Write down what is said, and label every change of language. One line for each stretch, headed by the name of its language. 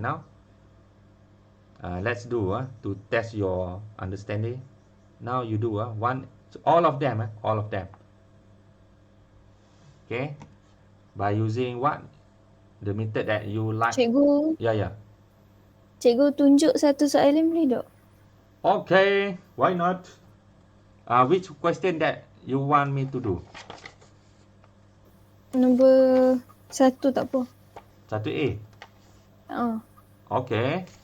English: Now, let's do to test your understanding. Now you do one, all of them. All of them. Okay, by using what? The method that you like.
Malay: Cikgu, Yeah. cikgu tunjuk satu soalan boleh tak?
English: Okay, why not? Which question that you want me to do?
Malay: Nombor 1 tak apa.
English: 1A. Okay.